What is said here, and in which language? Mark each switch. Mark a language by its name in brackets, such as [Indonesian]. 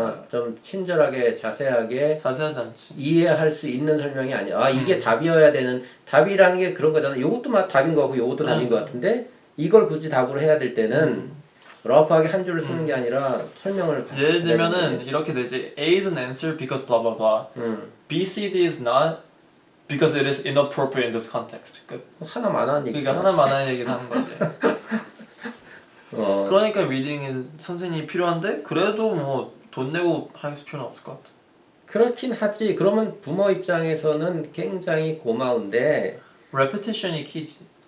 [Korean] 좀 친절하게 자세하게 자세하지 않지. 이해할 수 있는 설명이 아니야. 이게 답이어야 되는 답이라는 게 그런 거잖아. 요것도 막 답인 거고 요것도 답인 거 같은데 이걸 굳이 답으로 해야 될 때는 러프하게 한 줄을 쓰는 게 아니라 설명을 예를 들면은 이렇게 되지. [English] A is an answer because blah blah blah. B, C, D is not because it is inappropriate in this context. [Korean] 하나만 하는 얘기. 그러니까 하나만 하는 얘기를 하는 거지. 그러니까 리딩은 선생님이 필요한데 그래도 뭐 돈 내고 할 필요는 없을 것 같아. 그렇긴 하지. 그러면 부모 입장에서는 굉장히 고마운데 repetition이 키지.